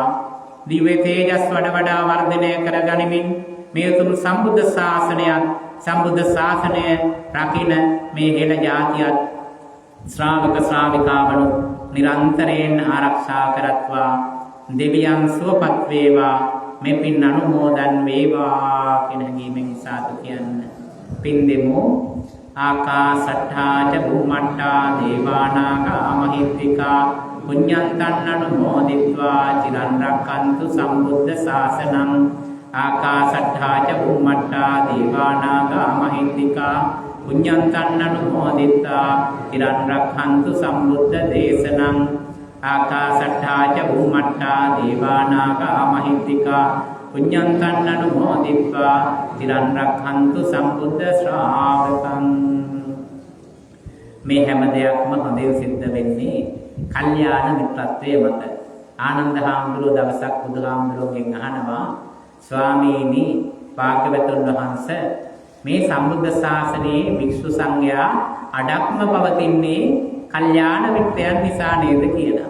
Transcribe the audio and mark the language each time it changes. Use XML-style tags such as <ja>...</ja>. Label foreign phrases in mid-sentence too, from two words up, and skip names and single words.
<si>දිව්‍ය තේජස් වඩ වඩා වර්ධනය කර ගනිමින් මේ උතුම් සම්බුද්ධ ශාසනයත් සම්බුද්ධ ශාසනය රකින්න මේ හෙළ ජාතියත් ශ්‍රාවක ශ්‍රාවිකාවණු නිරන්තරයෙන් ආරක්ෂා කරත්වා. දෙවියන් සුවපත් වේවා. මේ පින් අනුමෝදන් වේවා කියන හැඟීමෙන් සාදු කියන්න. පින් දෙමු.</si> <pi>ආකාසට්ඨා ච භූමට්ඨා දේවානාගා මහිත්‍තිකා පුඤ්ඤන්තං අනුමෝදිत्वा චිරන් රක්ඛන්තු සම්බුද්ධ ශාසනං. ආකාසට්ඨා ච භූමට්ඨා දේවානාගා මහිත්‍තිකා පුඤ්ඤන්තං අනුමෝදිत्वा චිරන් රක්ඛන්තු සම්බුද්ධ දේශනං. ආකාසට්ඨා ච භූමට්ඨා දේවානාගා මහිත්‍තිකා පුඤ්ඤන්තං අනුමෝදිत्वा චිරන් රක්ඛන්තු සම්බුද්ධ ශ්‍රාවකං.</pi> <si>මේ හැම දෙයක්ම හොඳින් සිද්ධ වෙන්නේ කල්යාණ මිත්‍රත්වයේ මත. ආනන්ද හාමුදුරුවෝ දවසක් බුදුහාමුදුරුවෝගෙන් අහනවා, ස්වාමීනි භාග්‍යවතුන් වහන්සේ මේ සම්බුද්ධ ශාසනයේ භික්ෂු සංඝයා අඩක්ම පවතින්නේ කල්යාණ මිත්‍රයන් නිසා නේද කියලා.</si>